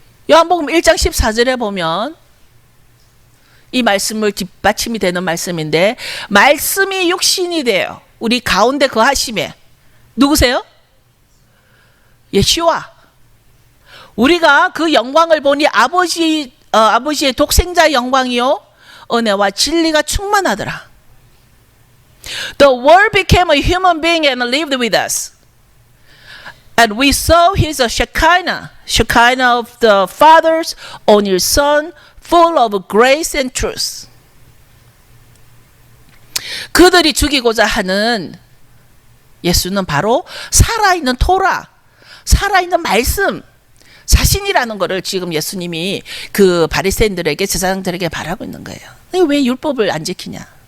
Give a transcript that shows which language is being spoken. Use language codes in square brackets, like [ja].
[ko] 요한복음 1장 14절에 보면 이 말씀을 뒷받침이 되는 말씀인데, 말씀이 육신이 되어 우리 가운데 거하심에, 누구세요? 예수와. 우리가 그 영광을 보니 아버지의 독생자 영광이요 은혜와 진리가 충만하더라. [en] The Word became a human being and lived with us. And we saw his Shekinah of the Father's only Son, full of grace and truth. [ko] 그들이 죽이고자 하는 예수는 바로 살아있는 토라, 살아있는 말씀, 자신이라는 것을 지금 예수님이 그 바리새인들에게, 제사장들에게 말하고 있는 거예요. 왜 율법을 안 지키냐?